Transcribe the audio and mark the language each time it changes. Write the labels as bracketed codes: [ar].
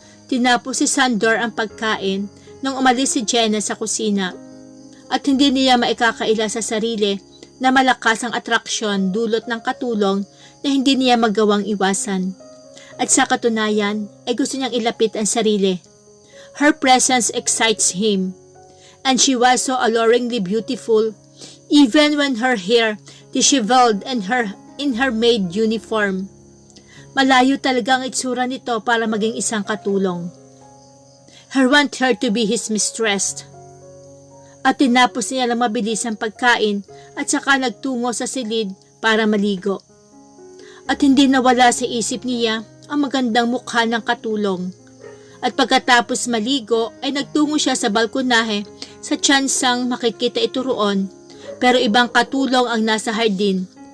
[tl] Tinapos si Sandor ang pagkain nang umalis si Jenna sa kusina at hindi niya maikakaila sa sarili na malakas ang atraksyon dulot ng katulong na hindi niya magawang iwasan. At sa katunayan ay gusto niyang ilapit ang sarili. [en] Her presence excites him, and she was so alluringly beautiful even when her hair disheveled and in her maid uniform. [tl] Malayo talaga ang itsura nito para maging isang katulong. [en] He want her to be his mistress. [tl] At tinapos niya lang mabilis ang pagkain at saka nagtungo sa silid para maligo. At hindi nawala sa isip niya ang magandang mukha ng katulong. At pagkatapos maligo ay nagtungo siya sa balkonahe sa tsansang makikita ito roon, pero ibang katulong ang nasa hardin.